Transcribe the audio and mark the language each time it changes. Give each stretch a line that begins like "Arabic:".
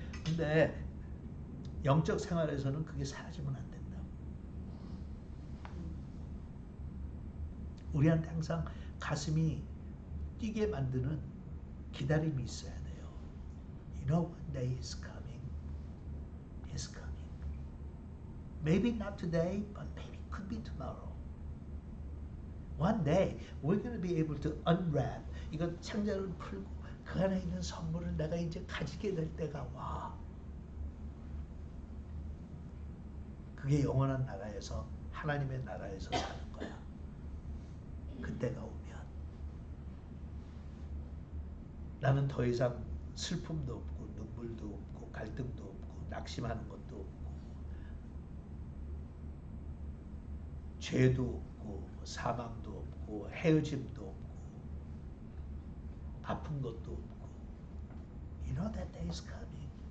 Korean: 근데 영적 생활에서는 그게 사라지면 안 된다. 우리한테 항상 가슴이 뛰게 만드는 기다림이 있어야 돼요.
English: You know one day is coming. Is Maybe not today, but maybe it could be tomorrow. One day, we're going to be able to unwrap.
Korean: 이거 상자를 풀고 그 안에 있는 선물을 내가 이제 가지게 될 때가 와. 그게 영원한 나라에서 하나님의 나라에서 사는 거야. 그때가 오면 나는 더 이상 슬픔도 없고 눈물도 없고 갈등도 없고 낙심하는 것도 없고 죄도 없고 사망도 없고 헤어짐도 없고 아픈 것도 없고
English: You know that day is coming.